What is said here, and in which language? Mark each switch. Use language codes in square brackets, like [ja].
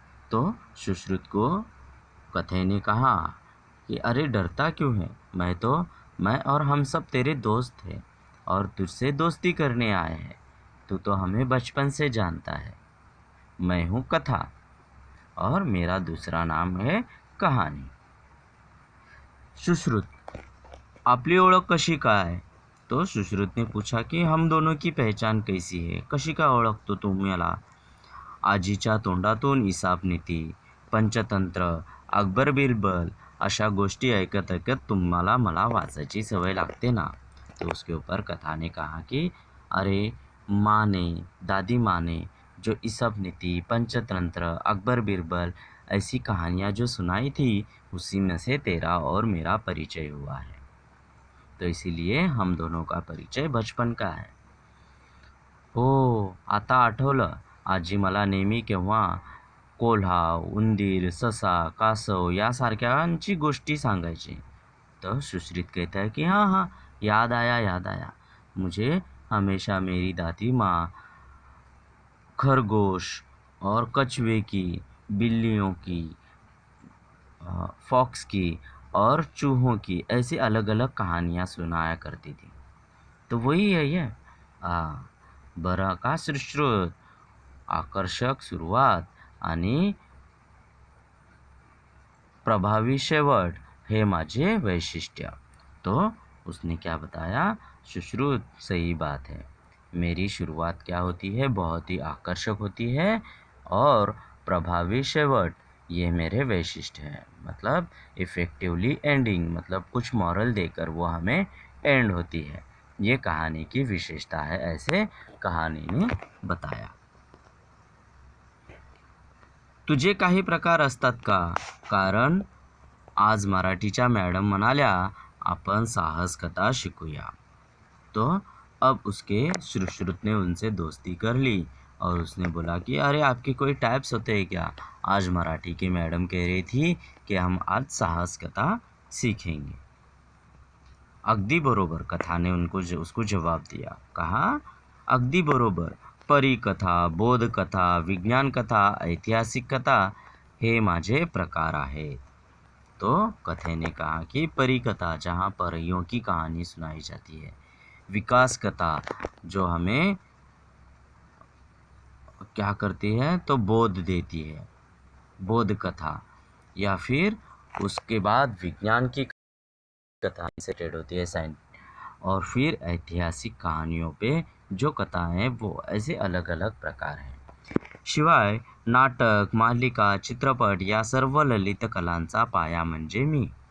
[hi] तो सुश्रुत को कथे ने कहा कि अरे डरता क्यों है, मैं और हम सब तेरे दोस्त हैं और तुझसे दोस्ती करने आए हैं. तू तो हमें बचपन से जानता है. मैं हूँ कथा और मेरा दूसरा नाम है कहानी. [mr] सुश्रुत, आपली ओळख कशी काय? [hi] तो सुश्रुत ने पूछा कि हम दोनों की पहचान कैसी है, [mr] कशी काय ओळखतो तुम्हाला? आजीच्या तोंडातून इसाप नीती, पंचतंत्र, अकबर बिरबल अशा गोष्टी ऐकत ऐकत तुम्हाला मला वाचायची सवय लागते ना. [hi] तो उसके ऊपर कथा ने कहा कि अरे माँ ने, दादी माँ ने जो इसाप नीति, पंचतंत्र, अकबर बिरबल ऐसी कहानियाँ जो सुनाई थी, उसी में से तेरा और मेरा परिचय हुआ है. तो इसीलिए हम दोनों का परिचय बचपन का है. [mr] हो, आता आठवलं. आजी मला नेहमी केव्हा कोल्हा, उंदीर, ससा, कासव यासारख्यांची गोष्टी सांगायची. [hi] तो सुश्रुत कहता है कि हाँ हाँ, याद आया याद आया. मुझे हमेशा मेरी दादी माँ खरगोश और कछुए की, बिल्लियों की, फॉक्स की और चूहों की ऐसी अलग अलग कहानियाँ सुनाया करती थी. तो वही है ये. [mr] हाँ, बरं का सुश्रुत, आकर्षक सुरुवात आणि प्रभावी शेवट हे माझे वैशिष्ट्य. [hi] तो उसने क्या बताया? सुश्रुत, सही बात है. मेरी शुरुआत क्या होती है? बहुत ही आकर्षक होती है और [mr] प्रभावी शेवट [hi] ये मेरे वैशिष्ट्य हैं. मतलब इफ़ेक्टिवली एंडिंग, मतलब कुछ मॉरल देकर वो हमें एंड होती है. ये कहानी की विशेषता है, ऐसे कहानी ने बताया. [mr] तुझे काही प्रकार असतात का? कारण आज मराठीच्या मॅडम म्हणाल्या आपण साहस कथा शिकूया. [hi] तो अब उसके सुश्रुत ने उनसे दोस्ती कर ली और उसने बोला कि अरे आपके कोई टाइप्स होते हैं क्या? आज मराठी की मैडम कह रही थी कि हम आज साहस कथा सीखेंगे. [mr] अगदी बरोबर, कथाने [hi] उसको जवाब दिया. कहा [mr] अगदी बरोबर. परी कथा, बोध कथा, विज्ञान कथा, ऐतिहासिक कथा हे माझे प्रकार आहेत. [hi] तो कथे ने कहा कि परी कथा जहाँ परियों की कहानी सुनाई जाती है, विकास कथा जो हमें क्या करती है तो बोध देती है, बोध कथा, या फिर उसके बाद विज्ञान की कथा सेटेड होती है साइंस, और फिर ऐतिहासिक कहानियों पे जो कथाएं हैं वो ऐसे अलग अलग प्रकार हैं. [mr] शिवाय नाटक, मालिका, चित्रपट या सर्व ललित कलांचा पाया म्हणजे मी.